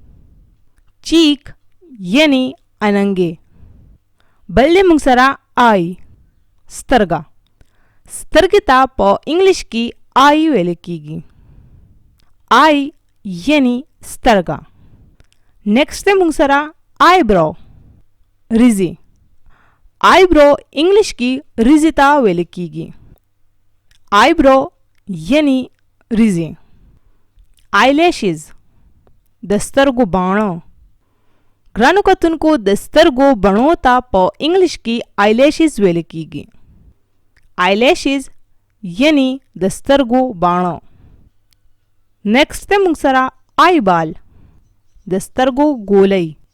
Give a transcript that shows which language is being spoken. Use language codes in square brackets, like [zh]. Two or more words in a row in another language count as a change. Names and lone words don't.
[ps] چیک یعنی اننګي. بل دی مونږ سره آی، سترګه. سترګې ته په انګلیش کې آی ویل کیږي. آی یعنی سترګه. نیکسٹ دی مونږ سره [en] eyebrow, [ps] ریزی. [en] eyebrow [ps] انګلیش کې ریزی ته ویل کیږي. [en] eyebrow [ps] یعنی ریزی. [en] eyelashes, [ps] د سترګو باڼه. ګرانو کتونکو، د سترګو بڼو ته په انګلیش کې [en] eyelashes [ps] ویل کیږي. [en] eyelashes [ps] یعنی د سترګو باڼه. نیکسٹ دی مونږ سره [en] eyeball, [ps] د سترګو ګولۍ.